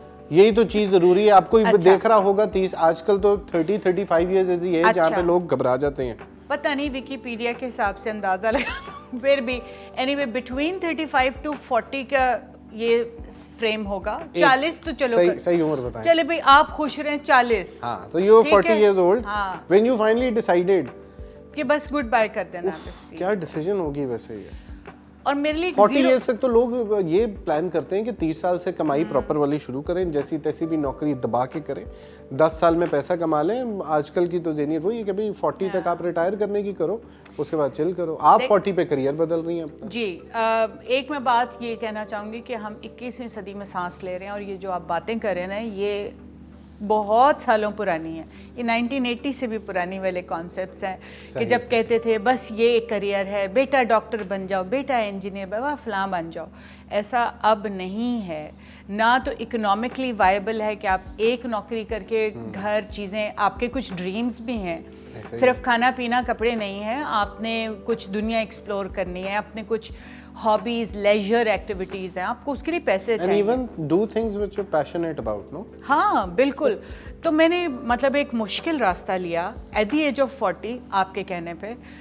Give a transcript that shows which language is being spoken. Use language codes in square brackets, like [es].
[ur] یہی تو چیز ضروری ہے. آپ کو دیکھ رہا ہوگا 30 آج کل تو [en] 30-35 years is the age [ur] جہاں پہ لوگ گھبرا جاتے ہیں. پتہ نہیں ویکیپیڈیا کے حساب سے اندازہ لگا, پھر بھی اینی وے بٹوین 35 to 40 کا یہ فریم ہوگا. 40 تو چلو صحیح عمر بتائیں, چلے بھائی آپ خوش رہیں 40. [en] ہاں تو you 40 years old when you finally decided [ur] کہ بس گڈ بائی کر دینا آپ اس فیلڈ. کیا ڈیسیجن ہوگی ویسے یہ؟ اور میرے لیے 40 ایئرس تک تو لوگ یہ پلان کرتے ہیں کہ 30 سال سے کمائی پراپر والی شروع کریں, جیسی تیسی بھی نوکری دبا کے کریں, 10 سال میں پیسہ کما لیں. آج کل کی تو ذہنیت وہی ہے کہ بھائی 40 تک آپ ریٹائر کرنے کی کرو, اس کے بعد چل کرو. آپ 40 پہ کریئر بدل رہی ہیں اپنا. جی ایک میں بات یہ کہنا چاہوں گی کہ ہم 21ویں صدی میں سانس لے رہے ہیں, اور یہ جو آپ باتیں کر رہے ہیں یہ بہت سالوں پرانی ہیں. یہ 1980 سے بھی پرانی والے کانسیپٹس ہیں کہ جب کہتے تھے بس یہ ایک کریئر ہے, بیٹا ڈاکٹر بن جاؤ, بیٹا انجینئر بابا فلاں بن جاؤ. ایسا اب نہیں ہے. نہ تو اکنامکلی وائبل ہے کہ آپ ایک نوکری کر کے گھر چیزیں, آپ کے کچھ ڈریمز بھی ہیں, صرف کھانا پینا کپڑے نہیں ہیں, آپ نے کچھ دنیا ایکسپلور کرنی ہے, اپنے کچھ ہابیز لیجر ایکٹیویٹیز ہیں, آپ کو اس کے لیے پیسے چاہیے. [en] And even do things which you're passionate about, no? [ur] ہاں بالکل. تو میں نے مطلب ایک مشکل راستہ لیا ایٹ دی ایج آف 40 آپ کے کہنے پہ.